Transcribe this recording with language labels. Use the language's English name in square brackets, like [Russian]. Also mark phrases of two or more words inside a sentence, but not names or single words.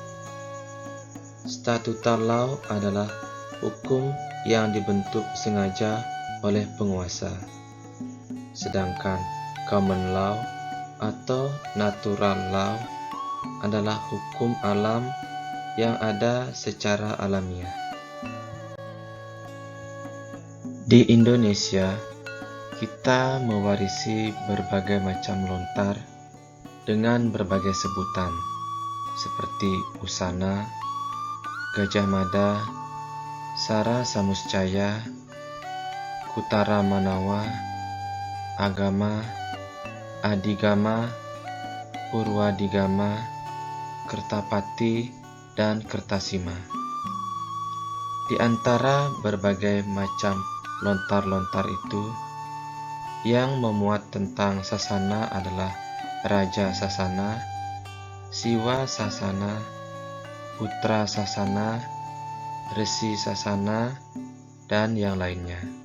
[English] Statuta law [Indonesian] adalah hukum yang dibentuk sengaja oleh penguasa, sedangkan [English] common law [Indonesian] atau [English] natural law [Indonesian] adalah hukum alam yang ada secara alamiah. Di Indonesia, kita mewarisi berbagai macam lontar dengan berbagai sebutan seperti Usana, Gajah Mada, Sara Samuscaya, Kutara Manawa, Agama, Adigama, Purwadigama, Kertapati, dan Kertasima. Di antara berbagai macam lontar-lontar itu, yang memuat tentang sasana adalah Raja Sasana, Siwa Sasana, Putra Sasana, Resi Sasana, dan yang lainnya.